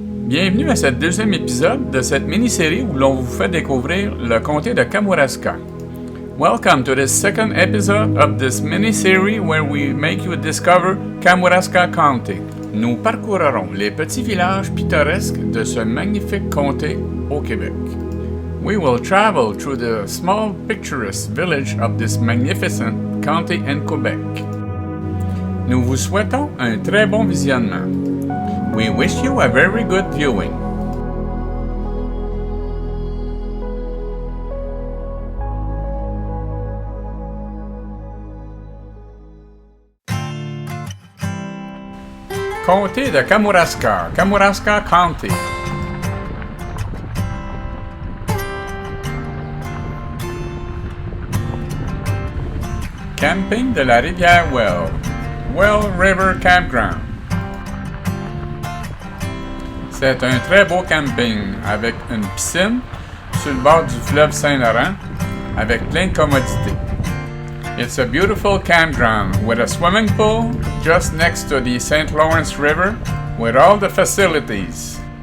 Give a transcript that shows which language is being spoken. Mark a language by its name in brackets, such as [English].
[French] Bienvenue à ce deuxième épisode de cette mini-série où l'on vous fait découvrir le comté de Kamouraska. [English] Welcome to this second episode of this mini-series where we make you discover Kamouraska County. [French] Nous parcourrons les petits villages pittoresques de ce magnifique comté au Québec. [English] We will travel through the small picturesque village of this magnificent county in Quebec. [French] Nous vous souhaitons un très bon visionnement. [English] We wish you a very good viewing. [French] Comté de Kamouraska, Kamouraska County. Camping de la rivière Well River Campground. C'est un très beau camping avec une piscine sur le bord du fleuve Saint-Laurent avec plein de commodités. [English] It's a beautiful campground with a swimming pool just next to the St. Lawrence River with all the facilities.